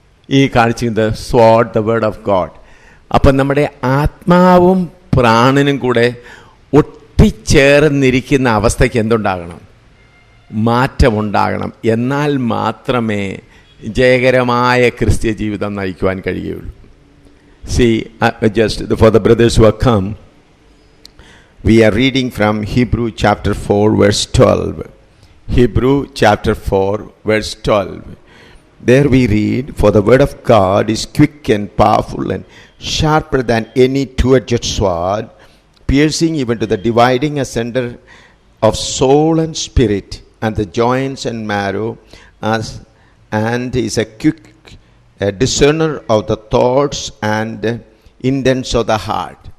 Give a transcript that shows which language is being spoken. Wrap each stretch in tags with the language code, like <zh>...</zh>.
<ml>ഈ കാണിച്ചിരിക്കുന്നത്</ml> <en>sword, the word of God.</en> <ml>അപ്പം നമ്മുടെ ആത്മാവും പ്രാണനും കൂടെ ഒട്ടിച്ചേർന്നിരിക്കുന്ന അവസ്ഥയ്ക്ക് എന്തുണ്ടാകണം? മാറ്റമുണ്ടാകണം. എന്നാൽ മാത്രമേ ജയകരമായ ക്രിസ്ത്യ ജീവിതം നയിക്കുവാൻ കഴിയുകയുള്ളൂ.</ml> <en>See, just for the brothers who have come, we are reading from Hebrew chapter 4 verse 12. Hebrew chapter 4 verse 12. There we read, for the word of God is quick and powerful and sharper than any two-edged sword, piercing even to the dividing asunder of soul and spirit and the joints and marrow, and is a discerner of the thoughts and intents of the heart.</en>